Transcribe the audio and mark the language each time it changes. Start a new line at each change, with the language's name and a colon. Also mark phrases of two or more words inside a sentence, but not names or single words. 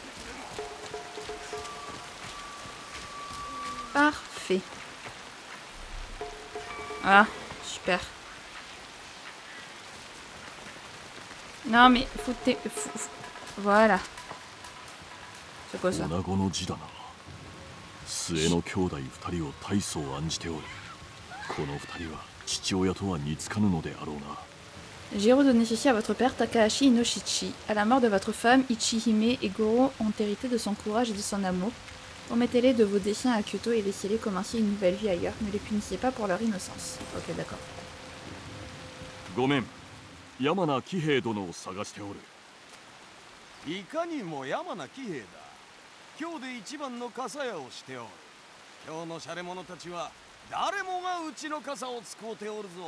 French: Parfait. Ah, super. Non mais voilà. C'est quoi ça?
Japanese: 女子の字だな。末の兄弟二人を大層案じておる。この二人は父親とは似つかぬのであろうな。
French: J'ai redonné ceci à votre père Takahashi Inoshichi. À la mort de votre femme, Ichihime et Goro ont hérité de son courage et de son amour. Remettez-les de vos destins à Kyoto et laissez-les commencer une nouvelle vie ailleurs. Ne les punissez pas pour leur innocence. Ok, d'accord.
Japanese: ごめん、山名喜兵衛殿を探しておる。いかにも山名喜兵衛だ。今日で一番の傘屋をしておる。今日のシャレ者たちは誰もがうちの傘を使うておるぞ。